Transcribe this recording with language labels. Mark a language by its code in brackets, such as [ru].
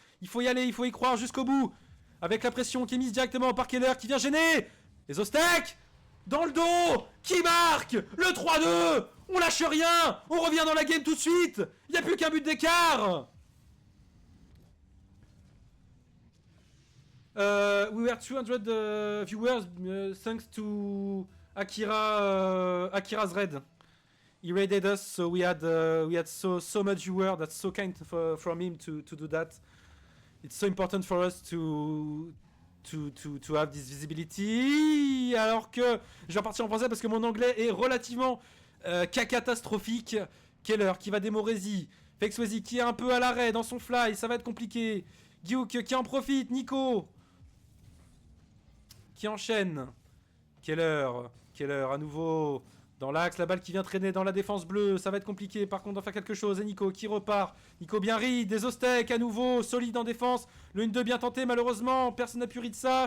[fr] Il faut y aller, il faut y croire jusqu'au bout. Avec la pression qui est mise directement par Keller qui vient gêner. Les Ostek dans le dos. Qui marque le 3-2. On lâche rien. On revient dans la game tout de suite. Il n'y a plus qu'un but d'écart. [en] We were 200 viewers thanks to Akira's Red. He raided us, so we had so much viewer. That's so kind from him to do that. It's so important for us to have this visibility. [fr] Alors que je vais repartir en français parce que mon anglais est relativement catastrophique. Keller qui va démo Rézy. Fexwezi qui est un peu à l'arrêt dans son fly, ça va être compliqué. Gyuk qui en profite. Nico qui enchaîne. Keller à nouveau dans l'axe, la balle qui vient traîner dans la défense bleue, ça va être compliqué par contre d'en faire quelque chose. Et Nico qui repart, Nico bien ride, des Ostek à nouveau, solide en défense, le 1-2 bien tenté malheureusement, personne n'a pu ride ça.